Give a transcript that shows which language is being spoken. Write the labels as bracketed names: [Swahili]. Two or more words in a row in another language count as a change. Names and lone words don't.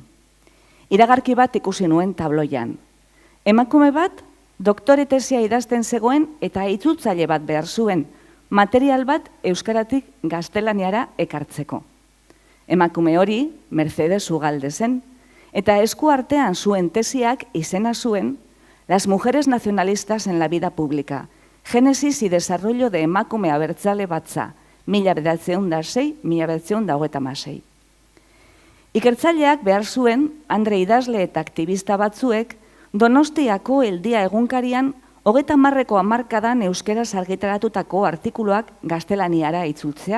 [Basque] Iragarki bat ikusi nuen tabloian. Emakume bat doktore tesia idazten zegoen eta itzultzaile bat behar zuen, material bat euskaratik gaztelaniara ekartzeko. Emakume hori Mercedes Ugalde zen, eta esku artean zuen tesiak izena zuen Las mujeres nacionalistas en la vida pública, Génesis y desarrollo de emakume abertzale batza, 1906-1926. Ikertzaileak behar zuen, Andre idazle eta aktivista batzuek, Donostiako Eldia egunkarian 30ko hamarkadan euskeraz argitaratutako artikuluak gaztelaniara itzultzea.